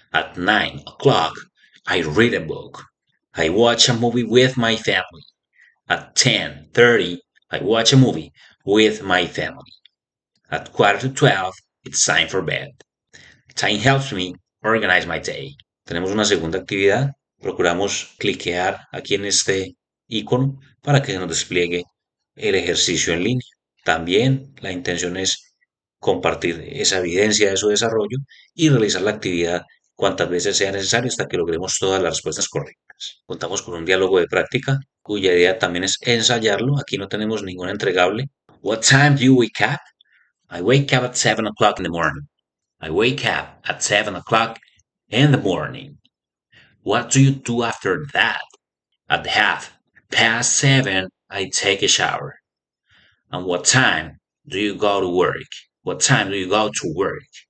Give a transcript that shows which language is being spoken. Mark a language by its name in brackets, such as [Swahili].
[English] At 9 o'clock, I read a book. I watch a movie with my family. At 10:30, I watch a movie with my family. At 11:45, it's time for bed. Time helps me organize my day. [Spanish] Tenemos una segunda actividad. Procuramos cliquear aquí en este icono para que se nos despliegue el ejercicio en línea. También la intención es compartir esa evidencia de su desarrollo y realizar la actividad cuantas veces sea necesario hasta que logremos todas las respuestas correctas. Contamos con un diálogo de práctica cuya idea también es ensayarlo. Aquí no tenemos ningún entregable. [English] What time do you wake up? I wake up at 7 o'clock in the morning. I wake up at 7 o'clock in the morning. What do you do after that? At 7:30, I take a shower. And what time do you go to work? What time do you go to work?